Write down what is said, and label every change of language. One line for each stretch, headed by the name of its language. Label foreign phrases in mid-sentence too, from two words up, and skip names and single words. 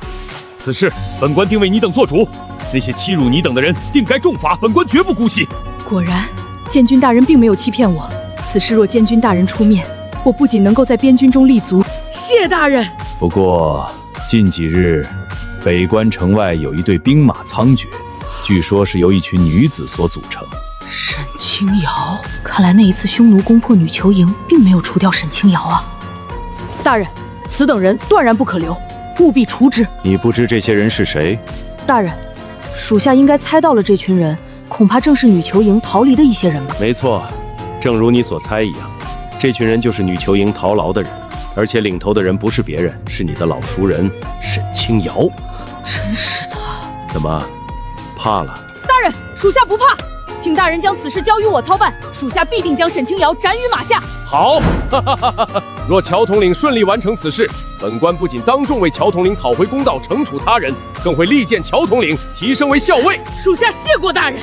Chinese: 此事本官定為你等做主。那些欺辱你等的人，定該重罰，本官絕不姑息。果然，監軍大人並沒有欺騙我。此事若監軍大人出面，我不僅能夠在邊軍中立足。謝大人。不過近幾日，北關城外有一隊兵馬蒼絕，據說是由一群女子所組成。沈清瑤，看來那一次匈奴攻破女囚营，並沒有除掉沈清瑶啊！大人，此等人斷然不可留，務必除之。你不知这些人是誰？大人，属下应該猜到了，這群人恐怕正是女囚營逃離的一些人吧？沒錯，正如你所猜一樣，這群人就是女囚營逃牢的人，而且領頭的人不是別人，是你的老熟人沈清瑤。真是的！怎麼，怕了？大人，屬下不怕。請大人將此事交於我操辦，屬下必定將沈清瑤斬於馬下。好，若喬统領順利完成此事，本官不僅當眾為喬統領討回公道，懲處他人，更會力薦喬統領提升為校尉。屬下謝過大人。